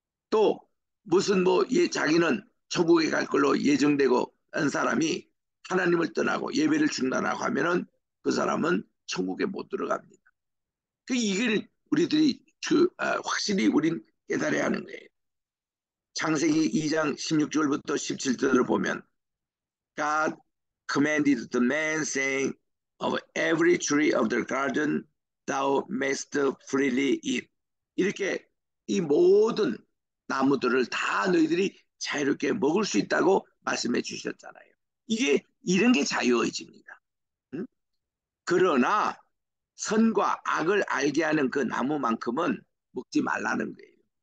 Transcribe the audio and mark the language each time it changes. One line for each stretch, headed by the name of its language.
Korean: 또 무슨 자기는 천국에 갈 걸로 예정되고 한 사람이 하나님을 떠나고 예배를 중단하고 하면은 그 사람은 천국에 못 들어갑니다. 이걸 우리들이 확실히 우린 깨달아야 하는 거예요. 창세기 2장 16절부터 17절을 보면
English: God commanded the man saying of every tree of the garden thou mayst freely eat.
Korean: 이렇게 이 모든 나무들을 다 너희들이 자유롭게 먹을 수 있다고 말씀해 주셨잖아요. 이런 게 자유의지입니다. 응? 그러나 선과 악을 알게 하는 그 나무만큼은 먹지 말라는 거예요.